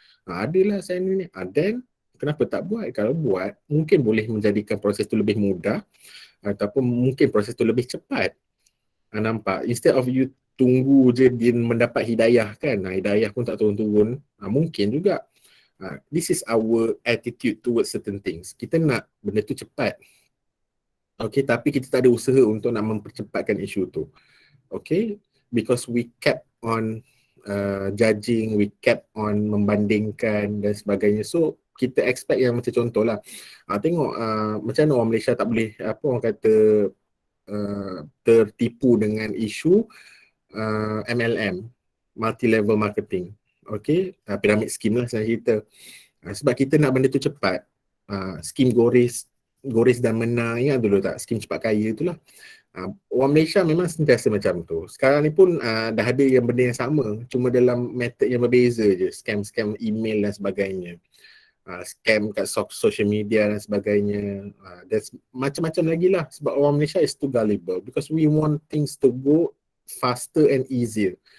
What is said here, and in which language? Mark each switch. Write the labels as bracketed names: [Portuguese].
[Malay] Adalah saya ni, then kenapa tak buat? Kalau buat, mungkin boleh menjadikan proses tu lebih mudah, ataupun mungkin proses tu lebih cepat. Nampak? Instead of you tunggu je dia mendapat hidayah kan, hidayah pun tak turun-turun, mungkin juga. [English] This is our attitude towards certain things. [Malay] Kita nak benda tu cepat. Okay, tapi kita tak ada usaha untuk nak mempercepatkan isu tu. [English] Okay, because we kept on judging, we kept on [Malay] membandingkan dan sebagainya. So, kita expect yang macam contoh lah. Tengok macam mana orang Malaysia tak boleh, apa orang kata, tertipu dengan isu MLM, multi-level marketing. Okay, pyramid scheme lah saya cerita. Sebab kita nak benda tu cepat. Skim Goris dan Mena, ingat dulu tak? Skim cepat kaya itulah. Orang Malaysia memang sentiasa macam tu. Sekarang ni pun dah ada yang benda yang sama, cuma dalam method yang berbeza je. Scam email dan sebagainya. Scam kat social media dan sebagainya. Dan macam-macam lagi lah. Sebab orang [English] Malaysia is too gullible because we want things to go faster and easier.